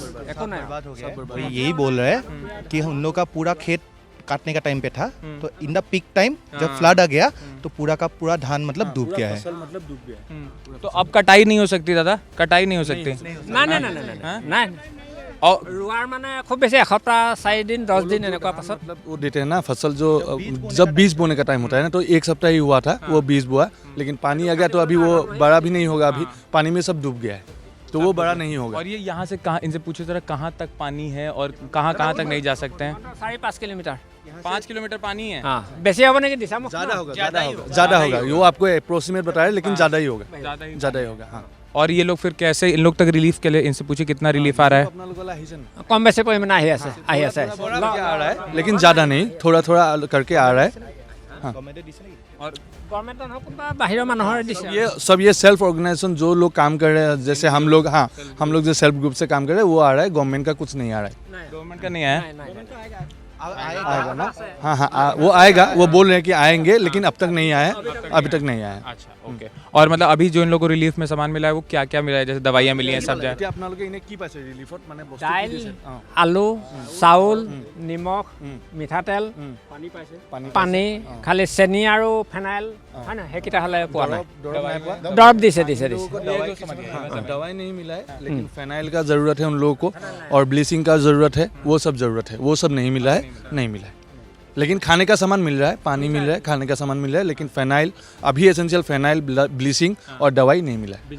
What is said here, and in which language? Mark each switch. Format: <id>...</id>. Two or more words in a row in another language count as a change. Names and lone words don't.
<hi>बर्बाद हो गया है। वो यही बोल रहे हैं कि उन लोग का पूरा खेत काटने का टाइम पे था, तो</hi> <en>in the peak time</en> <hi>जब फ्लड आ गया तो पूरा का पूरा धान मतलब डूब गया है। मतलब डूब गया। तो अब कटाई नहीं हो सकती दादा, कटाई नहीं हो सकती?</hi> <as>নাই</as> <hi>और</hi> <as>ৰোৱাৰ মানে খুব বেছি এসপ্তাহ 4 दिन 10 दिन এনেকুৱা পাছত</as> <hi>मतलब वो देते हैं ना फसल, जो जब बीज बोने का टाइम होता है ना, तो 1 सप्ताह ही हुआ था वो बीज बोआ, लेकिन पानी आ गया तो अभी वो बड़ा भी नहीं होगा, अभी पानी में सब डूब गया है, तो वो बड़ा नहीं होगा। और ये यहाँ से कहाँ, इनसे पूछे जरा, कहाँ तक पानी है और कहाँ तक नहीं जा सकते हैं? 4-5 किलोमीटर। 5 किलोमीटर पानी है।</hi> <as>हाँ, বেছি হ'ব নেকি दिशामुख?</as> <hi>ज़्यादा होगा, वो आपको अप्रोक्सीमेट बता रहे, लेकिन ज़्यादा ही होगा, ज़्यादा ही होगा। हाँ। और ये लोग फिर कैसे, इन लोग तक रिलीफ के लिए इनसे पूछे कितना रिलीफ आ रहा है?</hi> <as>কম বেছি পৰিমাণে আহি আছে</as> <hi>आ रहा है, लेकिन ज़्यादा नहीं, थोड़ा थोड़ा करके आ रहा है। हाँ। और</hi> <as>গভৰ্ণমেণ্টৰ হওক বা বাহিৰৰ মানুহৰ দিছে।</as> <hi>ये</hi> <en>self organisation</en> <hi>जो लोग काम कर रहे हैं, जैसे हम लोग, हाँ हम लोग जो</hi> <en>self group</en> <hi>से काम कर रहे हैं वो आ रहा है, गवर्नमेंट का कुछ नहीं आ रहा है। गवर्नमेंट का नहीं आया? आएगा ना? हाँ हाँ, वो आएगा, वो बोल रहे हैं कि आएंगे, लेकिन अब तक नहीं आया, अभी तक नहीं आया। अच्छा, ओके। और मतलब अभी जो इन लोगों को रिलीफ में सामान मिला है वो क्या क्या मिला है? जैसे दवाइयाँ मिली हैं, सब जगह।</hi> <as>আপোনালোকে এনে কি পাইছে ৰিলিফত? মানে বস্তু কি দাইল, দিছে? আলু, চাউল, নিমখ, মিঠাতেল, পানী, খালি চেনি আৰু ফেনাইল, হয় না, সেইকেইটা হ'লে পোৱা নাই।</as> <hi>दवाई नहीं पोৱা?</hi> <as>দৰৱ দিছে।</as> <hi>दवाई नहीं मिला है, लेकिन फेनाइल का ज़रूरत है उन लोगों को, और ब्लीचिंग का ज़रूरत है, वो सब ज़रूरत है, वो सब नहीं मिला है, नहीं मिला है। लेकिन खाने का सामान मिल रहा है, पानी मिल रहा है, खाने का सामान मिल रहा है, लेकिन फेनाइल अभी</hi> <en>essential phenyl,</en> <hi>ब्लीचिंग और दवाई नहीं मिला है।</hi>